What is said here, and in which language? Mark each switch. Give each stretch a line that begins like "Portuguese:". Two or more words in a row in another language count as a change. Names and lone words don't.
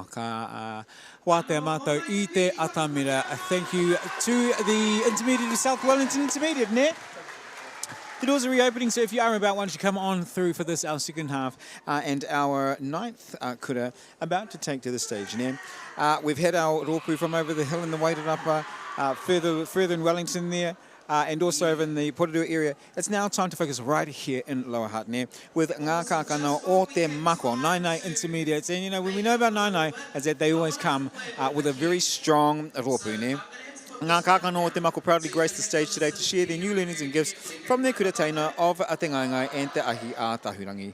Māori: Ka wātea mātou I te Atamira.
English: Thank you to the Intermediate of South Wellington Intermediate, ne? The doors are reopening, so if you are about, why don't you come on through for this, our second half, and our ninth kura about to take to the stage. Ne? We've had our rōpū from over the hill in the Wairarapa, further in Wellington there, and also over in the Porirua area. It's now time to focus right here in Lower Hutt, ne? With ngā kākano o te mako, Ngaio Intermediate. And you know, when we know about Ngaio, is that they always come with a very strong rōpū, ne? Ngā kākano o te mako proudly graced the stage today to share their new learnings and gifts from their kurateina of Te Ngaingai and Te Ahi a Tahurangi.